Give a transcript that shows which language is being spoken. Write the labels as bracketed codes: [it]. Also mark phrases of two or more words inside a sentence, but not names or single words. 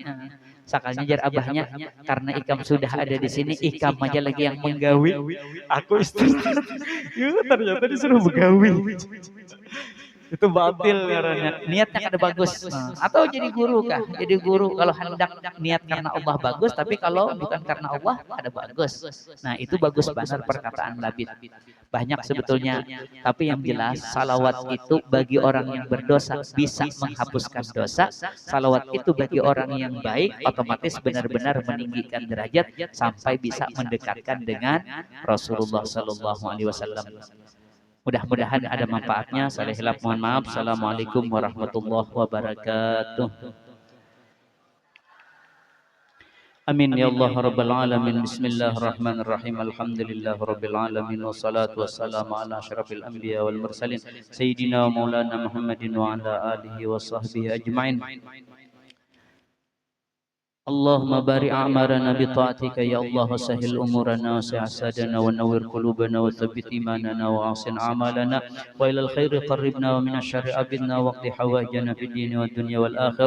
[bjn] Sakalnya jar abahnya karena ikam sudah ada di sini, ikam aja lagi yang menggawi. Aku istri. Ternyata disuruh menggawi. Itu batil karena niatnya kada bagus. Atau jadi guru kah? Jadi guru kalau hendak niat karena Allah bagus, tapi kalau bukan karena Allah ada bagus. [id] Nah itu bagus benar perkataan Labid. Banyak sebetulnya, tapi yang jelas salawat itu bagi orang yang berdosa bisa menghapuskan dosa. Salawat itu bagi orang yang baik otomatis benar-benar meninggikan derajat sampai bisa mendekatkan dengan Rasulullah [ar] صلى الله عليه وسلم. [id] Mudah-mudahan ada manfaatnya. Saya hilaf mohon maaf. [ar] السلام عليكم ورحمة الله وبركاته. آمين يا الله رب العالمين. بسم الله الرحمن الرحيم. الحمد لله رب العالمين والصلاة والسلام على أشرف الأنبياء والمرسلين سيدنا ومولانا محمد وعلى آله وصحبه أجمعين. اللهم بارك أعمارنا بطاعتك يا الله وسهل أمورنا وسع أسادنا ونور قلوبنا وثبت إيماننا وأحسن أعمالنا وإلى الخير قربنا ومن الشر أبدنا واقض حوائجنا في الدين والدنيا والآخرة.